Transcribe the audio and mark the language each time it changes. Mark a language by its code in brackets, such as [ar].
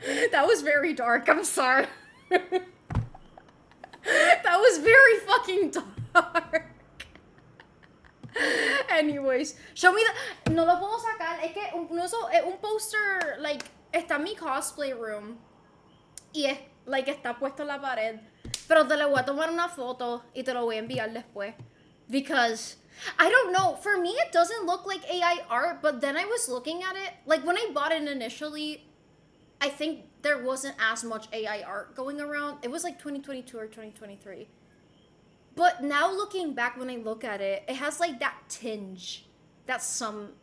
[en] That was very dark, I'm sorry. That was very fucking dark. Anyways, show me the... [es] No lo puedo sacar, es que un poster, like, está en mi cosplay room. Y es, like, está puesto en la pared. Pero te le voy a tomar una foto y te lo voy a enviar después. Because [en] I don't know. For me, it doesn't look like AI art, but then I was looking at it. Like, when I bought it initially, I think there wasn't as much AI art going around. It was like 2022 or 2023. But now looking back, when I look at it, it has like that tinge that some...